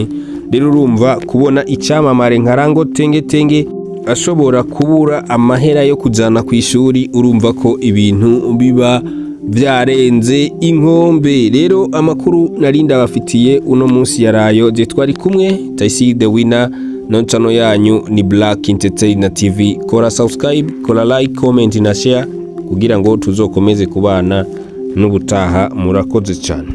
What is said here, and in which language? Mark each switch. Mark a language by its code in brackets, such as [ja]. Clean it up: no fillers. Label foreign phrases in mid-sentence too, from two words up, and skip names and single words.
[rn] Rero urumva kubona icyamamare nka Rango Tenge Tenge ashobora kubura amahera yo kujana ku ishuri, urumva ko ibintu biba byarenze inkombe. Rero amakuru narinda bafitiye uno munsi yarayo, je twari kumwe Taisi the winner no channel yanyu ni Black Entertainer TV. Kora subscribe, kora like, comment na share kugira ngo tuzokomeze kubana n'ubutaha. Murakoze cyane.